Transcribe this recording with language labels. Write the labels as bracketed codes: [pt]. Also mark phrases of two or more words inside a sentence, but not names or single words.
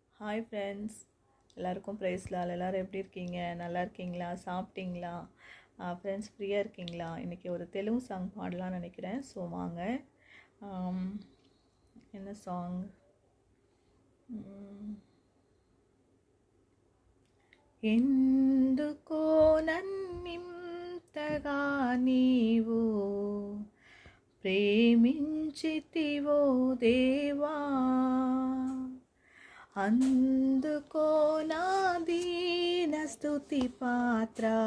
[en] Hi friends, [ta] எல்லாருக்கும் ப்ரைஸ்லால். எல்லோரும் எப்படி இருக்கீங்க? நல்லா இருக்கீங்களா? சாப்பிட்டீங்களா? ஃப்ரெண்ட்ஸ் ஃப்ரீயாக இருக்கீங்களா? இன்றைக்கி ஒரு தெலுங்கு சாங் பாடலான்னு நினைக்கிறேன். ஸோ வாங்க. என்ன சாங்? [te] ఎందుకో నన్నింతగా నీవు ప్రేమించితివో దేవా, అందుకో నా దీన స్తుతి పాత్ర.